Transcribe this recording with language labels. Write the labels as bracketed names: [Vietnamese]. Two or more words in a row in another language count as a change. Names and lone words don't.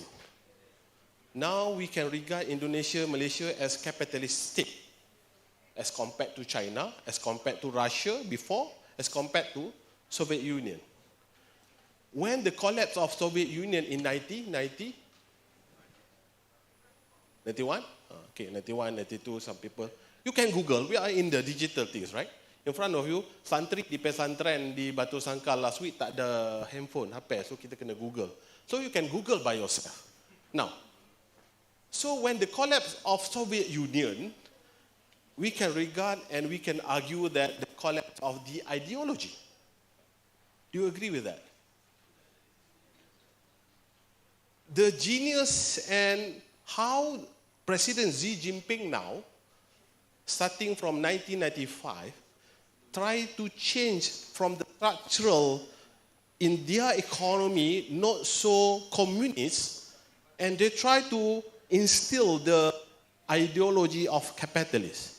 [English] Now we can regard Indonesia, Malaysia as capitalist state, as compared to China, as compared to Russia before, as compared to Soviet Union. When the collapse of Soviet Union in 1990, 91? Okay, 91, 92, some people. You can Google, we are in the digital things, right? In front of you, [Malay] santri di pesantren di Batu Sangka [English] last week [Malay] tak ada handphone, HP, so kita kena Google. [English] So you can Google by yourself. Now, so when the collapse of Soviet Union, we can regard and we can argue that the collapse of the ideology. Do you agree with that? The genius and how President Xi Jinping now, starting from 1995, try to change from the structural in their economy, not so communist, and they try to instill the ideology of capitalists.